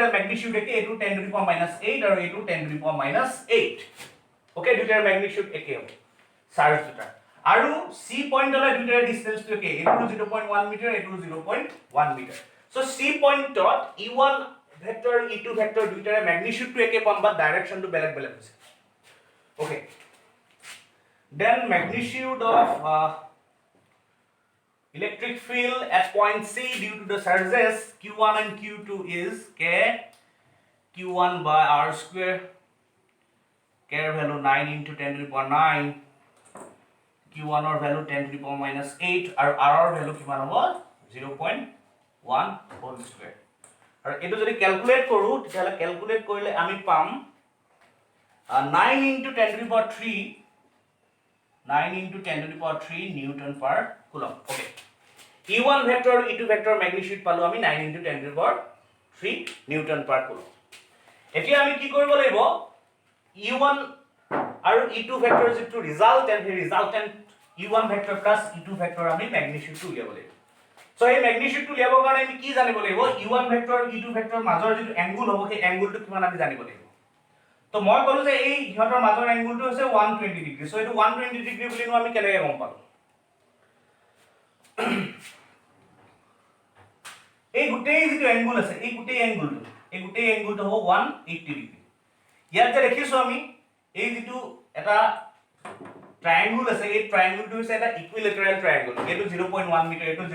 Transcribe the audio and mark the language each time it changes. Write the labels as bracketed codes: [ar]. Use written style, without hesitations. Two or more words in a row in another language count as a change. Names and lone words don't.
[as] ম্যাগনিটিউড একে এটো 10 [en] to the power [as] -8 আৰু এটো 10 [en] to the power [as] -8 ওকে দুইটাৰ ম্যাগনিটিউড একে হ'ব চাৰ্জ দুটা আৰু c পইণ্টলৈ দুইটাৰ ডিসটেন্সটো একে এটো 0.1 মিটাৰ এটো 0.1 মিটাৰ সো c পইণ্টত e1 ভেক্টৰ e2 ভেক্টৰ দুইটাৰ ম্যাগনিটিউডটো একে পাম বা ডাইৰেকশনটো বেলেগ বেলেগ হৈছে ওকে [en] then magnitude of electric field at point C due to the surges q1 and q2 is k q1 by r square k value 9 into 10 to the power 9 q1 or value 10 to the power -8 [as] আৰু r value কিমান হ'ব [en] 0.1 whole square [as] আৰু এটো যদি ক্যালকুলেট কৰো তেতিয়ালে ক্যালকুলেট কৰিলে আমি পাম [en] 9 into 10 to the power 3 9 into 10 to the power 3 Newton per coulomb. Okay. E1 vector and E2 vector magnitude [as] পালো আমি [en] 9 into 10 to the power 3 Newton per coulomb. [as] এতিয়া আমি কি কৰিব লাগিব E1 আৰু E2 vector যেটো ৰিজাল্টেন্ট হে ৰিজাল্টেন্ট [en] E1 vector plus E2 vector [as] আমি magnitude টো উলিয়াব লাগিব সো এই magnitude টো উলিয়াবৰ কাৰণে আমি কি জানিব লাগিব E1 vector আৰু E2 vector মাজৰ যেটো এংগল হ'ব সেই এংগলটো কিমান আমি জানিব লাগিব তো মই কলো যে এই ইহঁতৰ মাজৰ এংগলটো হৈছে 120 ডিগ্ৰী সো এটো 120 ডিগ্ৰী বুলি আমি কেনেকৈ গম পালো এই গুটেই যেটো এংগল আছে এই গুটেই এংগলটো হ'ব 180 ডিগ্ৰী ইয়াত যে দেখিছো আমি এই যেটো এটা ট্ৰায়াঙ্গল আছে এই ট্ৰায়াঙ্গলটো হৈছে এটা [en] equilateral triangle [as] এটো 0.1 মিটাৰ এটো